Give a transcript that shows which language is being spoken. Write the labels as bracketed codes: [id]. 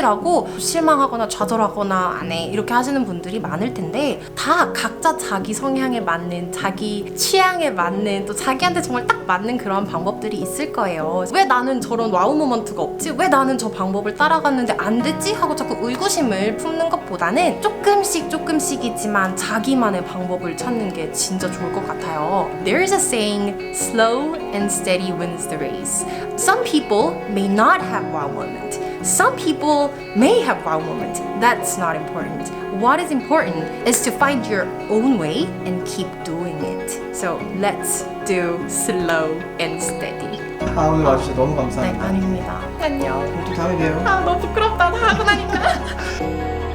[ko] 라고 실망하거나 좌절하거나 안 해 이렇게 하시는 분들이 많을 텐데 다 각자 자기 성향에 맞는, 자기 취향에 맞는, 또 자기한테 정말 딱 맞는 그런 방법들이 있을 거예요. 왜 나는 저런 와우 모먼트가 없지? 왜 나는 저 방법을 따라갔는데 안 되지? 하고 자꾸 의구심을 품는 것보다는 조금씩이지만 자기만의 방법을 찾는 게 진짜 좋을 것 같아요. [en] There's a saying, slow and steady wins the race. Some people may not have wow moment. Some people may have wow moment. That's not important. What is important is to find your own way and keep doing it. So let's do slow and steady. [ko] 아 오늘 와주셔서 너무 네, 감사합니다. 아닙니다. 안녕. 또 다음에 봬요. 아, 너무 부끄럽다. 다 하고 나니까.